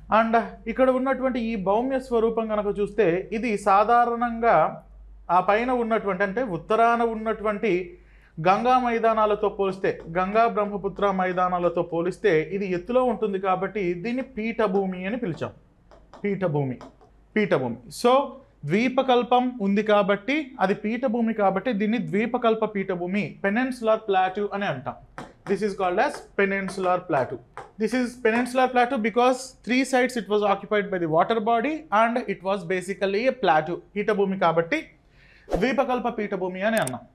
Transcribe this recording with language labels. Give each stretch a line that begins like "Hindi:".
Telugu: And ఇక్కడ ఉన్నటువంటి ఈ భౌమ్య స్వరూపం కనుక చూస్తే ఇది సాధారణంగా ఆ పైన ఉన్నటువంటి అంటే ఉత్తరాన ఉన్నటువంటి గంగా మైదానాలతో పోలిస్తే, గంగా బ్రహ్మపుత్ర మైదానాలతో పోలిస్తే ఇది ఎత్తులో ఉంటుంది కాబట్టి దీన్ని పీఠభూమి అని పిలిచాం. పీఠభూమి. సో ద్వీపకల్పం ఉంది కాబట్టి అది పీఠభూమి కాబట్టి దీన్ని ద్వీపకల్ప పీఠభూమి, పెనిన్సులర్ ప్లాటూ అని అంటాం.
English: This is called as peninsular plateau. This is peninsular plateau because three sides it was occupied by the water body and it was basically a plateau.
Telugu: పీఠభూమి కాబట్టి ద్వీపకల్ప పీఠభూమి అని అన్నాం.